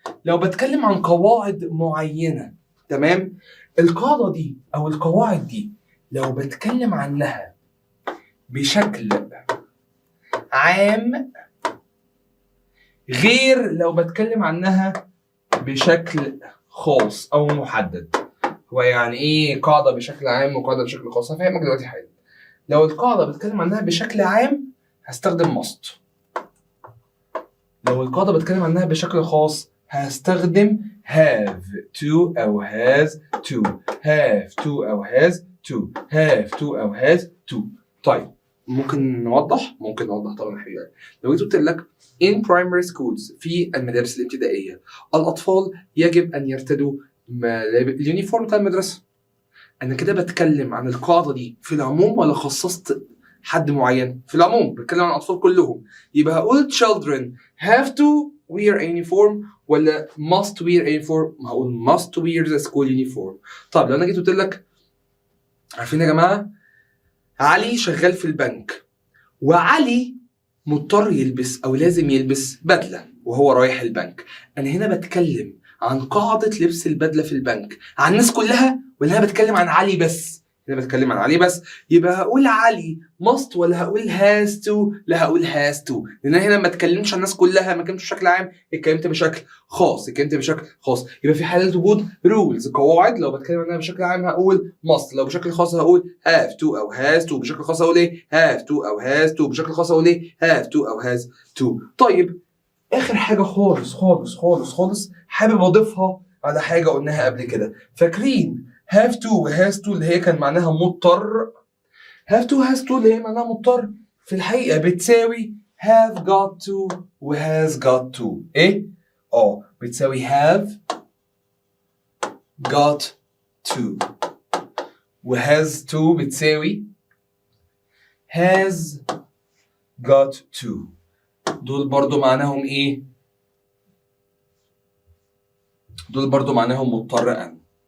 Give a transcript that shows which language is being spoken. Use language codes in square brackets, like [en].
[ar] لو بتكلم عن قواعد معينه، تمام، القاعده دي او القواعد دي لو بتكلم عنها بشكل عام غير لو بتكلم عنها بشكل خاص او محدد. هو يعني ايه قاعده بشكل عام وقاعده بشكل خاص؟ هفهمك دلوقتي حاجه. لو القاعده بتكلم عنها بشكل عام هستخدم must. لو القاعده بتكلم عنها بشكل خاص هستخدم [en] have to [ar] او [en] has to، [ar] have to او has to، have to او has to. طيب ممكن نوضح طبعا حبيبي. لو جيت قلت لك [en] in primary schools [ar] في المدارس الابتدائيه الاطفال يجب ان يرتدوا اليونيفورم بتاع المدرسه. انا كده بتكلم عن القاعده دي في العموم ولا خصصت حد معين؟ في العموم، بتكلم عن الاطفال كلهم. يبقى هقول [en] children have to wear a uniform [ar] ولا [en] must wear a uniform؟ [ar] هقول [en] must wear the school uniform. [ar] طب لو انا جيت قلت لك عارفين يا جماعه علي شغال في البنك وعلي مضطر يلبس او لازم يلبس بدله وهو رايح البنك، انا هنا بتكلم عن قاعده لبس البدله في البنك عن الناس كلها ولا انا بتكلم عن علي بس؟ هنا بتكلم عن علي بس. يبقى هقول علي must ولا هقول [en] has to؟ [ar] لا هقول has to، لان انا هنا ما اتكلمتش عن الناس كلها، ما اتكلمتش بشكل عام، اتكلمت بشكل خاص، اتكلمت بشكل خاص. يبقى في حاله وجود rules قواعد لو بتكلم عنها بشكل عام هقول must، لو بشكل خاص هقول [en] have to [ar] او [en] has to، [ar] بشكل خاص هقول ايه؟ have to او has to، بشكل خاص هقول ايه؟ have to او has to. طيب اخر حاجه خالص خالص خالص خالص حابب اضيفها على حاجه قلناها قبل كده. فاكرين [en] have to [ar] و [en] has to [ar] اللي هي كان معناها مضطر؟ have to has to اللي هي معناها مضطر في الحقيقه بتساوي [en] have got to [ar] و [en] has got to. [ar] ايه؟ بتساوي [en] have got to [ar] و [en] has to [ar] بتساوي [en] has got to. [ar] دول برضو معناهم ايه؟ دول برضو معناهم مضطر ان.